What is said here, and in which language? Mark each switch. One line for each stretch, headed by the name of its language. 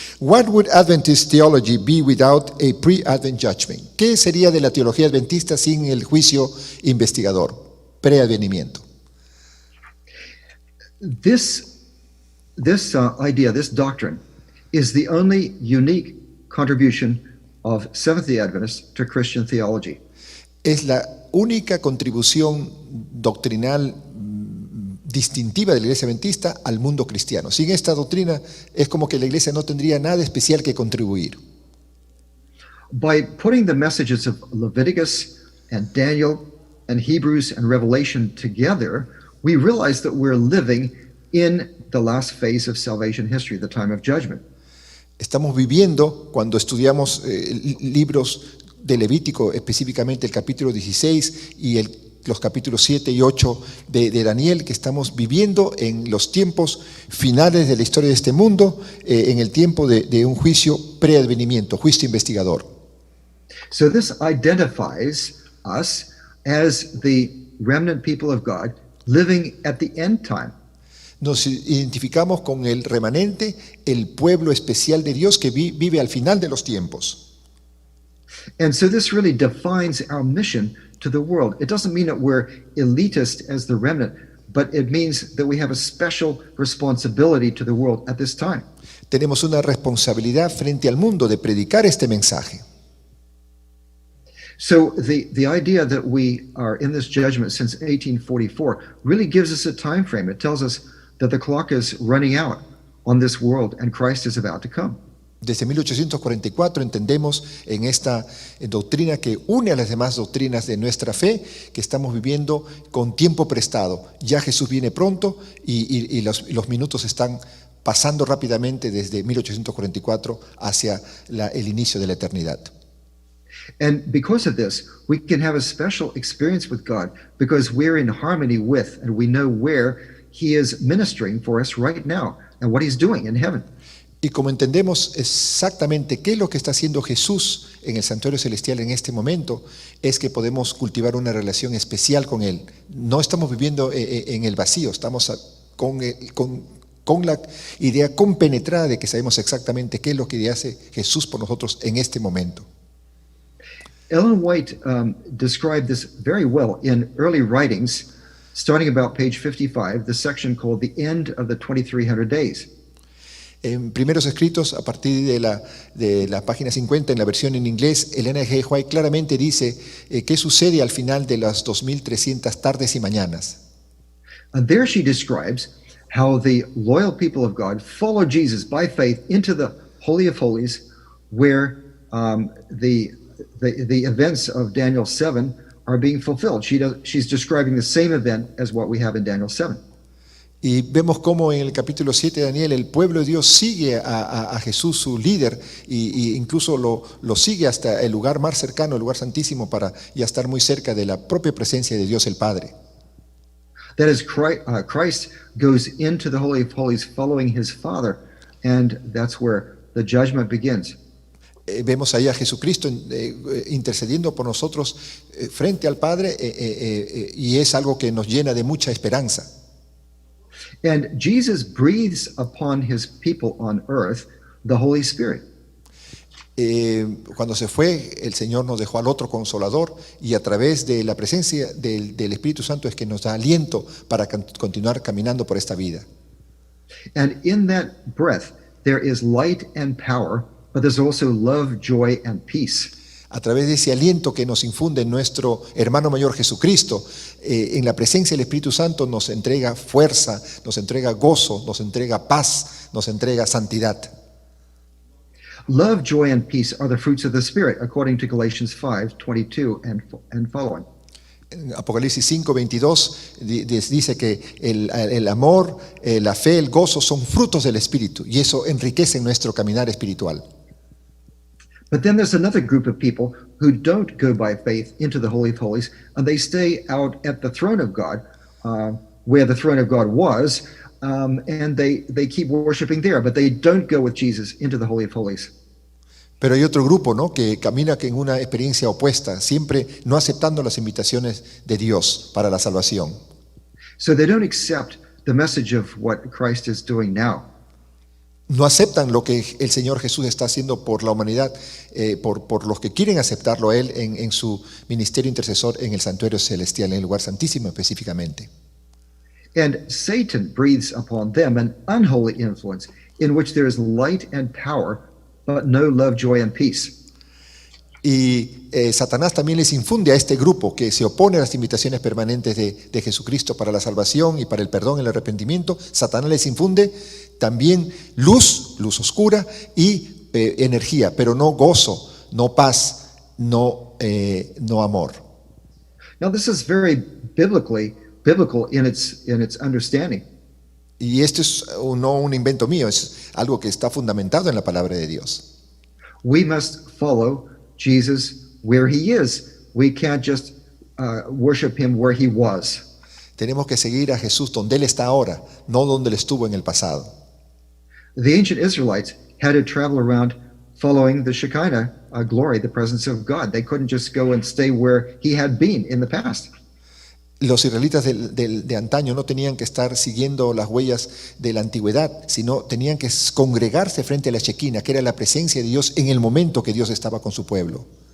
English: What would Adventist theology be without a pre-Advent judgment?
Spanish: ¿Qué sería de la teología adventista sin el juicio investigador, preadvenimiento?
English: This idea, this doctrine, is the only unique contribution of Seventh-day Adventists to Christian theology.
Spanish: Es la única contribución doctrinal distintiva de la Iglesia Adventista al mundo cristiano. Sin esta doctrina es como que la Iglesia no tendría nada especial que contribuir.
English: By putting the messages of Leviticus and Daniel and Hebrews and Revelation together, we realize that we're living in the last phase of salvation history, the time of judgment.
Spanish: Estamos viviendo, cuando estudiamos libros de Levítico, específicamente el capítulo 16 y los capítulos 7 y 8 de Daniel, que estamos viviendo en los tiempos finales de la historia de este mundo, en el tiempo de un juicio preadvenimiento, juicio investigador.
English: So this identifies us as the remnant people of God living at the end time.
Spanish: Nos identificamos con el remanente, el pueblo especial de Dios que vive al final de los tiempos.
English: And so this really defines our mission to the world. It doesn't mean that we're elitist as the remnant, but it means that we have a special responsibility to the world at this time.
Spanish: Tenemos una responsabilidad frente al mundo de predicar este mensaje.
English: So the idea that we are in this judgment since 1844 really gives us a time frame. It tells us that the clock is running out on this world and Christ is about to come.
Spanish: Desde 1844 entendemos en esta doctrina que une a las demás doctrinas de nuestra fe que estamos viviendo con tiempo prestado. Ya Jesús viene pronto y los minutos están pasando rápidamente desde 1844 hacia el inicio de la eternidad.
English: And because of this, we can have a special experience with God because we're in harmony with and we know where He is ministering for us right now and what He's doing in heaven.
Spanish: Y como entendemos exactamente qué es lo que está haciendo Jesús en el santuario celestial en este momento, es que podemos cultivar una relación especial con Él. No estamos viviendo en el vacío, estamos con la idea compenetrada de que sabemos exactamente qué es lo que hace Jesús por nosotros en este momento.
English: Ellen White described this very well in early writings, starting about page 55, the section called The End of the 2300 Days.
Spanish: En primeros escritos, a partir de la página 50, en la versión en inglés, Elena G. White claramente dice qué sucede al final de las 2300 tardes y mañanas.
English: And there she describes how the loyal people of God follow Jesus by faith into the Holy of Holies, where the events of Daniel 7 are being fulfilled. She's describing the same event as what we have in Daniel 7.
Spanish: Y vemos cómo en el capítulo 7 de Daniel el pueblo de Dios sigue a Jesús, su líder, y incluso lo sigue hasta el lugar más cercano, el lugar santísimo, para ya estar muy cerca de la propia presencia de Dios el Padre.
English: That is, Christ goes into the Holy of Holies following his Father, and that's where the judgment begins.
Spanish: Vemos ahí a Jesucristo intercediendo por nosotros frente al Padre, y es algo que nos llena de mucha esperanza.
English: And Jesus breathes upon his people on earth the Holy Spirit.
Spanish: Cuando se fue, el Señor nos dejó al otro Consolador, y a través de la presencia del Espíritu Santo es que nos da aliento para continuar caminando por esta vida.
English: And in that breath there is light and power, but there's also love, joy, and peace.
Spanish: A través de ese aliento que nos infunde nuestro hermano mayor Jesucristo, en la presencia del Espíritu Santo nos entrega fuerza, nos entrega gozo, nos entrega paz, nos entrega santidad.
English: Love, joy, and peace are the fruits of the Spirit, according to Galatians 5:22 and following.
Spanish: En Apocalipsis 5:22 dice que el amor, la fe, el gozo son frutos del Espíritu, y eso enriquece nuestro caminar espiritual.
English: But then there's another group of people who don't go by faith into the Holy of Holies, and they stay out at the throne of God, where the throne of God was, and they keep worshiping there, but they don't go with Jesus into the Holy of Holies.
Spanish: Pero hay otro grupo, ¿no?, que camina en una experiencia opuesta, siempre no aceptando las invitaciones de Dios para la salvación.
English: So they don't accept the message of what Christ is doing now.
Spanish: No aceptan lo que el Señor Jesús está haciendo por la humanidad, por los que quieren aceptarlo a Él en su ministerio intercesor en el santuario celestial, en el lugar santísimo específicamente.
English: And Satan breathes upon them an unholy influence in which there is light and power, but no love, joy, and peace.
Spanish: Y Satanás también les infunde a este grupo que se opone a las invitaciones permanentes de Jesucristo para la salvación y para el perdón y el arrepentimiento. Satanás les infunde también luz oscura y energía, pero no gozo, no paz, no amor.
English: Now, this is very biblical in its understanding.
Spanish: Y esto es no un invento mío, es algo que está fundamentado en la palabra de Dios.
English: We must follow Jesus where he is. We can't just worship him where he was.
Spanish: Tenemos que seguir a Jesús donde Él está ahora, no donde Él estuvo en el pasado.
English: The ancient Israelites had to travel around following the Shekinah glory, the presence of God. They couldn't just go and stay where he had been in the past.
Spanish: Los israelitas de antaño no tenían que estar siguiendo las huellas de la antigüedad, sino tenían que congregarse frente a la Shekinah, que era la presencia de Dios en el momento que Dios estaba con su pueblo.